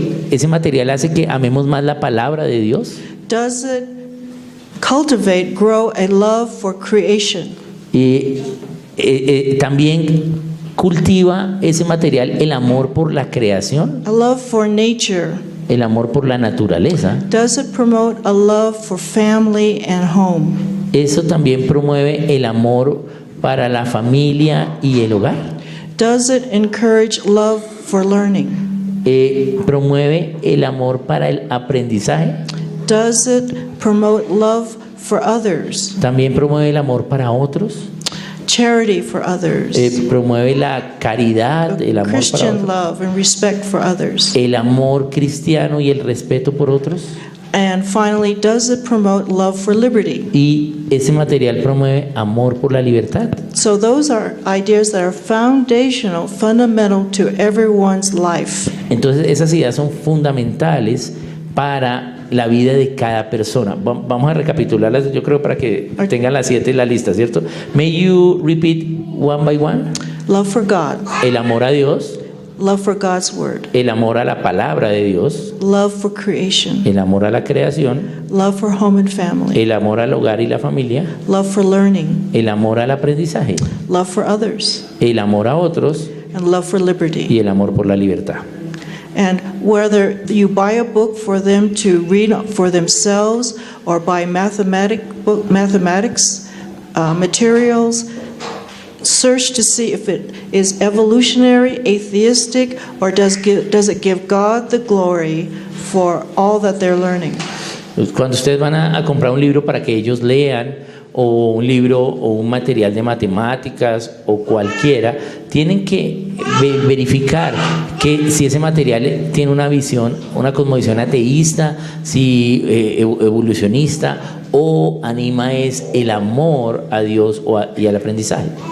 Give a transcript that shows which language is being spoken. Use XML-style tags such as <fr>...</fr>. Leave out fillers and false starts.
<es>Ese material hace que amemos más la palabra de Dios.</es> <en>Does it grow a love for creation?</en> <es>Y también cultiva ese material el amor por la creación,</es> <en>A love for nature.</en> <es>el amor por la naturaleza.</es> <en>Does it promote a love for family and home?</en> <es>Eso también promueve el amor para la familia y el hogar.</es> <en>Does it encourage love for learning?</en> <es>Promueve el amor para el aprendizaje.</es> <en>does it promote love for others,</en> <es>También promueve el amor para otros.</es> <en>charity for others,</en> <es>Promueve la caridad, el amor para</es> <en>Christian</en> <es>otros.</es> <en>love and respect for others?</en> <es>El amor cristiano y el respeto por otros.</es> <en>And finally, does it promote love for liberty?</en> <es>Y ese material promueve amor por la libertad.</es> <en>So those are ideas that are foundational, fundamental to everyone's life.</en> <es>Entonces esas ideas son fundamentales para la vida de cada persona. Vamos a recapitularlas, yo creo, para que tengan las 7 en la lista, ¿cierto?</es> <en>May you repeat one by one. Love for God,</en> <es>El amor a Dios,</es> <en>love for God's word,</en> <es>el amor a la palabra de Dios,</es> <en>love for creation,</en> <es>el amor a la creación,</es> <en>love for home and family,</en> <es>el amor al hogar y la familia,</es> <en>love for learning,</en> <es>el amor al aprendizaje,</es> <en>love for others,</en> <es>el amor a otros</es> <en>and love for liberty.</en> <es>y el amor por la libertad.</es> <en>And whether you buy a book for them to read for themselves or buy mathematics materials, search to see if it is evolutionary, atheistic, or does it give God the glory for all that they're learning.</en> <es>Cuando ustedes van a comprar un libro para que ellos lean, o un libro o un material de matemáticas o cualquiera, tienen que verificar que si ese material tiene una visión, una cosmovisión ateísta, si evolucionista, o anima es el amor a Dios y al aprendizaje.</es>